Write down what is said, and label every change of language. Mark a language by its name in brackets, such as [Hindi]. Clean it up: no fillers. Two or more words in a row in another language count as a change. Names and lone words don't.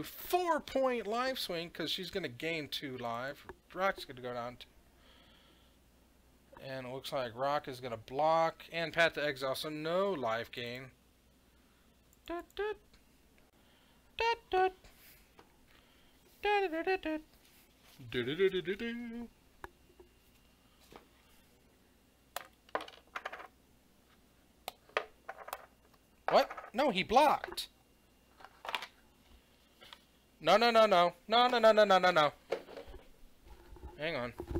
[English] 4-point life swing, because she's going to gain 2 life. Rock's going to go down 2. And it looks like Rock is going to block and Pat the Exile, so no life gain. Dut, dut. Dut, dut. Dut, dut, dut, dut. Dut, dut, dut, dut, dut. What? No, he blocked. No, no, no, no. No, no, no, no, no, no, no. Hang on.